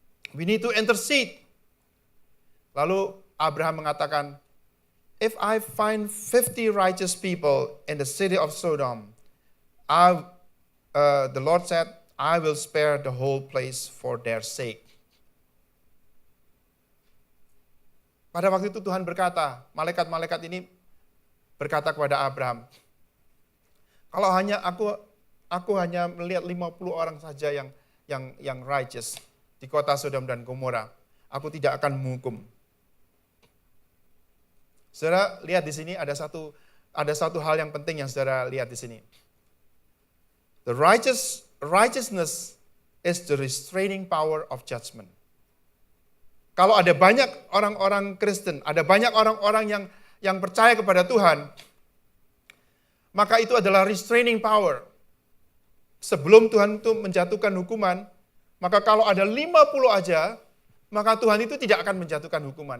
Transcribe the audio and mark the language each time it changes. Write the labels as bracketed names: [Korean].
[English] We need to intercede. [Indonesian] Lalu Abraham mengatakan, [English] if I find 50 righteous people in the city of Sodom, the Lord said, I will spare the whole place for their sake. [Indonesian] Pada waktu itu Tuhan berkata, malaikat-malaikat ini berkata kepada Abraham, kalau hanya aku hanya melihat 50 orang saja yang righteous di kota Sodom dan Gomora, aku tidak akan menghukum. Saudara lihat di sini ada satu hal yang penting yang saudara lihat di sini. [English] The righteousness is the restraining power of judgment. [Indonesian] Kalau ada banyak orang-orang Kristen, ada banyak orang-orang yang percaya kepada Tuhan, maka itu adalah restraining power. Sebelum Tuhan itu menjatuhkan hukuman, maka kalau ada 50 aja, maka Tuhan itu tidak akan menjatuhkan hukuman.